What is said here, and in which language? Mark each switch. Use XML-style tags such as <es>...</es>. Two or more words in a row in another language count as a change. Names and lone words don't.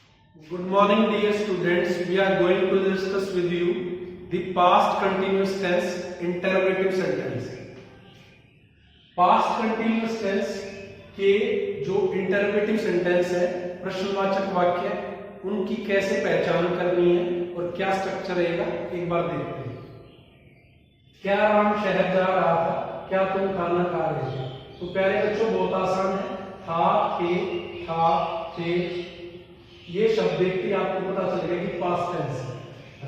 <en>Good morning, dear students. We are going to discuss with you the past continuous tense interrogative sentence.</en> <hi>Past continuous tense के जो</hi> <en>interrogative sentence</en> <hi>है, प्रश्नवाचक वाक्य, उनकी कैसे पहचान करनी है और क्या स्ट्रक्चर रहेगा, एक बार देखते हैं। क्या राम शहर जा रहा था, क्या तुम खाना खा रहे थे? तो प्यारे बच्चों, बहुत आसान है। थे, ये शब्द देखते ही आपको पता चल गया कि</hi> <en>past tense</en> <hi>है।</hi>